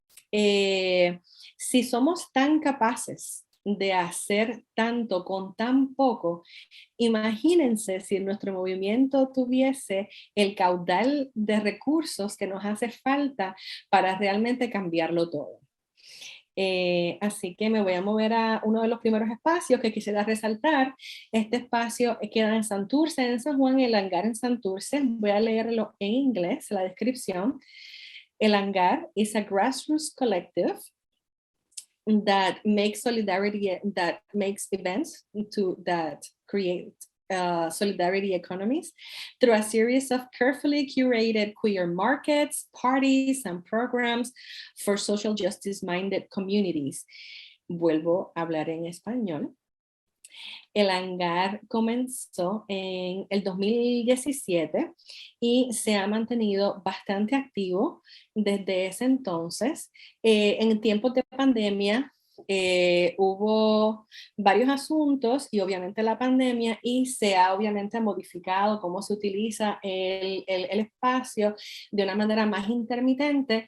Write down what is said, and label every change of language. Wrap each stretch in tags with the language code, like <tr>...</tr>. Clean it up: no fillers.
<es>Si somos tan capaces de hacer tanto con tan poco, imagínense si nuestro movimiento tuviese el caudal de recursos que nos hace falta para realmente cambiarlo todo. Así que me voy a mover a uno de los primeros espacios que quisiera resaltar. Este espacio queda en Santurce, en San Juan, el hangar en Santurce. Voy a leerlo en inglés, la descripción.</es> <en>El hangar is a grassroots collective that makes events that create solidarity economies through a series of carefully curated queer markets, parties, and programs for social justice-minded communities.</en> <es>Vuelvo a hablar en español. El hangar comenzó en el 2017 y se ha mantenido bastante activo desde ese entonces. En tiempos de pandemia hubo varios asuntos y obviamente la pandemia, y se ha obviamente modificado cómo se utiliza el espacio de una manera más intermitente.</es>